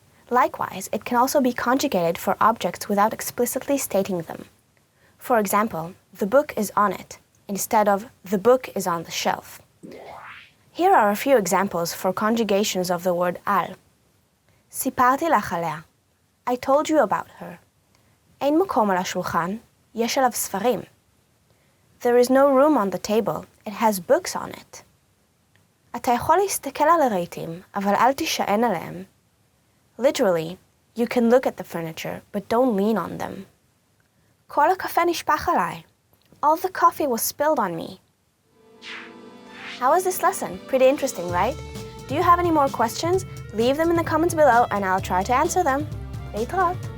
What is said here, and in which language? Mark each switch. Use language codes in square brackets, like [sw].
[en] Likewise, it can also be conjugated for objects without explicitly stating them. For example, the book is on it, instead of, the book is on the shelf. Here are a few examples for conjugations of the word al. [he] סיפרתי לך עליה. [en] I told you about her. [he] אין מקום על השולחן, יש עליו ספרים. [en] There is no room on the table, it has books on it. [he] אתה יכול להסתכל על הרהיטים, אבל אל תישען עליהם. [en] Literally, you can look at the furniture, but don't lean on them. [he] כל הקפה נשפך עליי. [en] All the coffee was spilled on me. How was this lesson? Pretty interesting, right? Do you have any more questions? Leave them in the comments below and I'll try to answer them. [he] להתראות.